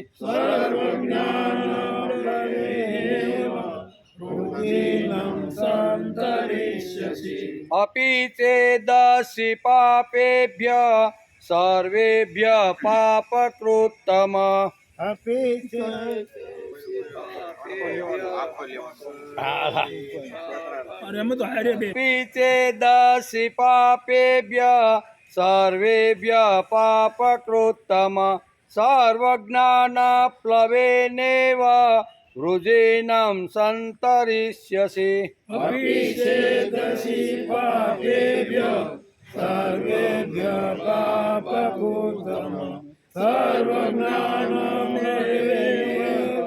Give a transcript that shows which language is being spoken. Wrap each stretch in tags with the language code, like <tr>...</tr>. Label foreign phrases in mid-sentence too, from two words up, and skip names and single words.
<sa>सर्वज्ञानप्लवेनेव रुजिनं सन्तरिष्यसि अपि चेदसि पापेभ्यः सर्वेभ्यः पापकृत्तमः अपि</sa> <gu>અરે અમે તો હારે બે</gu> <sa>अपि चेदसि पापेभ्यः सर्वेभ्यः पापकृत्तमः सर्वज्ञानप्लवेनेव रुजिनं सन्तरिष्यसि अपि चेदसि पापेभ्यः सर्वेभ्यः पापकृत्तमः सर्वज्ञानप्लवेनेव</sa>